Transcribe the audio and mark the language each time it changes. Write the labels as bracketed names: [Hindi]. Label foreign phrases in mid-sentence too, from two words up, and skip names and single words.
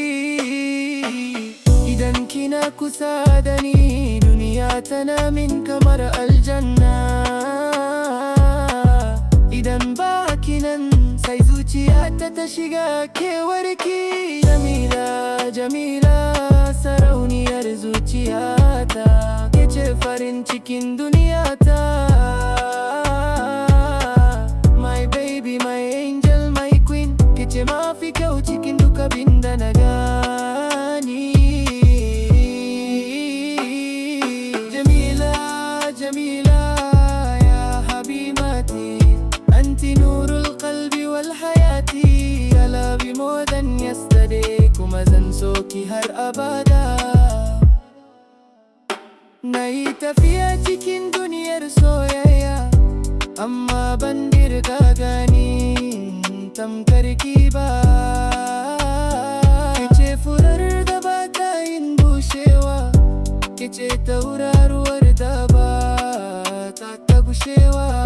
[Hausa] Idan kina kusa da ni, duniya tana min kamar aljanna. Idan ba kinan, sai zuciyata ta shiga kewarki. Jamila, Jamila, sarauniyar zuciyata, ke ce farin cikin duniyata. [English] My baby, my angel, my queen, [Hausa] ke ce mafi kyau cikin duk abin da na gani. [Arabic] Jamila, Jamila, يا حبيبتي، أنت نور القلب والحياة. [English] I love you more than yesterday, [Hausa] kuma zan so ki har abada. Na yi tafiya cikin duniyar soyayya, amma ban dirga gani tamkar ki ba. Kice furar da ba ta yin bushewa, kice tauraruwar da ba ta gushewa.